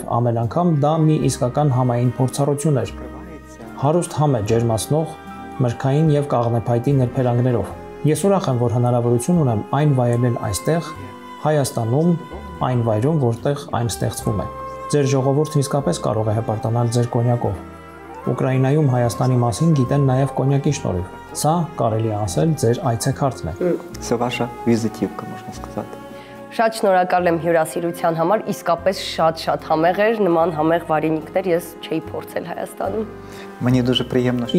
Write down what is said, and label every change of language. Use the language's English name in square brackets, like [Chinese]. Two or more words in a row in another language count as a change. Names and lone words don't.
[Armenian] ամեն անգամ դա մի իսկական համային փորձառություն էր։ Հարուստ համ է ջերմացնող, մրգային եւ կաղնեփայտի ներփերանգներով։ Ես ուրախ եմ, որ հնարավորություն ունեմ այն վայելել այստեղ, Հայաստանում, այն վայրում, որտեղ այն ստեղծվում է։ Ձեր ժողովուրդն իսկապես կարող է հպարտանալ ձեր կոնյակով։ Ուկրաինայում Հայաստանի մասին գիտեն նաև կոնյակի շնորհիվ։ Սա կարելի է ասել ձեր այցեքարտն է։ [Ukrainian] Це ваша візитівка, можна сказати. [Armenian] Շատ շնորհակալ եմ հյուրասիրության համար, իսկապես շատ համեղ էր, նման համեղ վարինիկներ ես չէի փորձել Հայաստանում։ [Ukrainian] Мені дуже приємно, що